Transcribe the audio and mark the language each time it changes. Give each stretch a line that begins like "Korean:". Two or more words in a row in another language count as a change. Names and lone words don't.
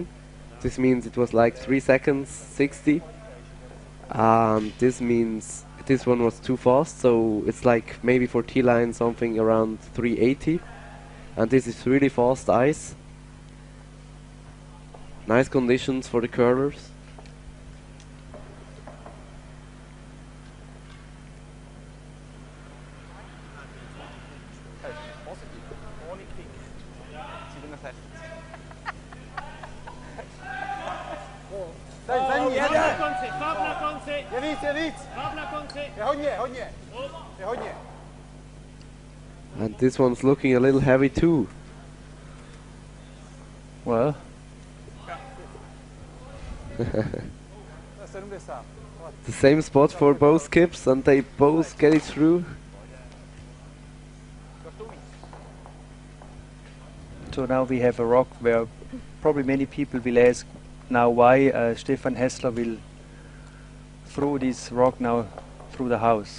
English: This means it was like 3 seconds 60. This means this one was too fast, so it's like maybe for T-line something around 380. And this is really fast ice. Nice conditions for the curlers.
German: Hey, positiv. Ohne Kick. 67.
Czech: Farb na konci, farb na konci, Je víc, je víc. farb na konci. Je hodně, hodně. Je hodně.
English: And this one's looking a little heavy too. Well,
Czech: To je 70.
English: The same spot for both skips, and they both get it through. so now we have a rock where probably many people will ask now why Stefan Häsler will throw this rock now through the house.